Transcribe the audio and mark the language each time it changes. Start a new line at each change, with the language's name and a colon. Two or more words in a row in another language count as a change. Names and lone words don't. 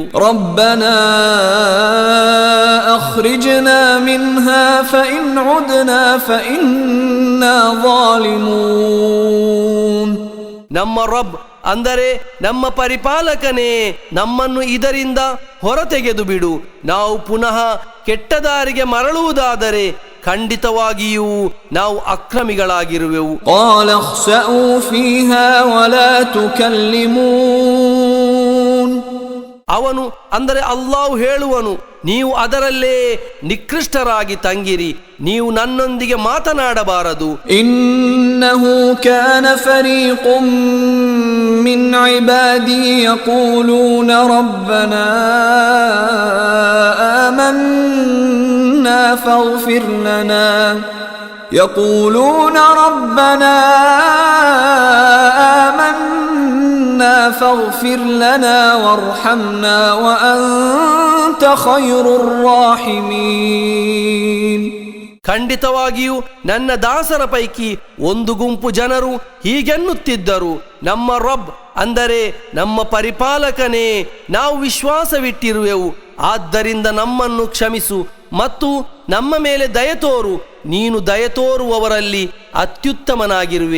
Arabic: ربنا أخرجنا منها فإن عدنا فإنا ظالمون.
Kannada: ನಮ್ಮ ರಬ್ ಅಂದರೆ ನಮ್ಮ ಪರಿಪಾಲಕನೇ, ನಮ್ಮನ್ನು ಇದರಿಂದ ಹೊರತೆಗೆದು ಬಿಡು, ನಾವು ಪುನಃ ಕೆಟ್ಟ ದಾರಿಗೆ ಮರಳುವುದಾದರೆ ಖಂಡಿತವಾಗಿಯೂ ನಾವು ಅಕ್ರಮಿಗಳಾಗಿರುವೆವು.
Arabic: قال اخسأوا فيها ولا تكلمون.
Kannada: ಅವನು ಅಂದರೆ ಅಲ್ಲಾಹು ಹೇಳುವನು, ನೀವು ಅದರಲ್ಲೇ ನಿಕೃಷ್ಟರಾಗಿ ತಂಗಿರಿ, ನೀವು ನನ್ನೊಂದಿಗೆ ಮಾತನಾಡಬಾರದು.
Arabic: إنه كان فريق من عبادي يقولون ربنا آمنا فاغفر لنا يقولون ربنا آمنا فاغفر لنا وارحمنا وأنت خير الراحمين.
Kannada: ಖಂಡಿತವಾಗಿಯೂ ನನ್ನ ದಾಸರ ಪೈಕಿ ಒಂದು ಗುಂಪು ಜನರು ಹೀಗೆನ್ನುತ್ತಿದ್ದರು, ನಮ್ಮ ರಬ್ ಅಂದರೆ ನಮ್ಮ ಪರಿಪಾಲಕನೇ, ನಾವು ವಿಶ್ವಾಸವಿಟ್ಟಿರುವೆವು, ಆದ್ದರಿಂದ ನಮ್ಮನ್ನು ಕ್ಷಮಿಸು ಮತ್ತು ನಮ್ಮ ಮೇಲೆ ದಯ ತೋರು, ನೀನು ದಯ ತೋರುವವರಲ್ಲಿ ಅತ್ಯುತ್ತಮನಾಗಿರುವೆ.